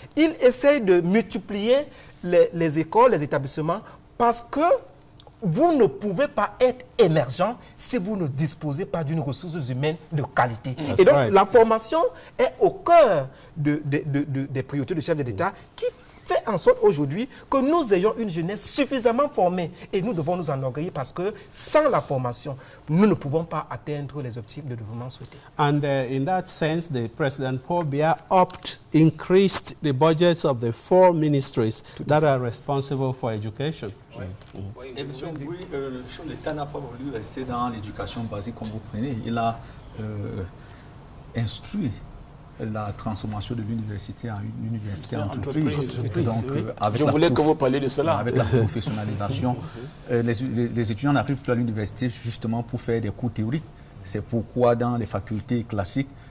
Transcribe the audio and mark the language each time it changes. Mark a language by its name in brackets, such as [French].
[French] Il essaye de multiplier les écoles, les établissements, parce que vous ne pouvez pas être émergent si vous ne disposez pas d'une ressource humaine de qualité. Et donc, la formation est au cœur des priorités du chef de l'État qui fait en sorte aujourd'hui que nous ayons une jeunesse suffisamment formée. Et nous devons nous enorgueillir parce que sans la formation, nous ne pouvons pas atteindre les objectifs de développement souhaités. [English] And in that sense, the President Paul Biya increased the budgets of the 4 ministries that are responsible for education. [French] Et M. Omboui, le chef de l'État n'a pas voulu rester dans l'éducation basique comme vous prenez. Il a instruit la transformation de l'université en une université entreprise. Donc, je voulais que vous parliez de cela. Avec la professionnalisation, les étudiants n'arrivent plus à l'université justement pour faire des cours théoriques. C'est pourquoi dans les facultés classiques,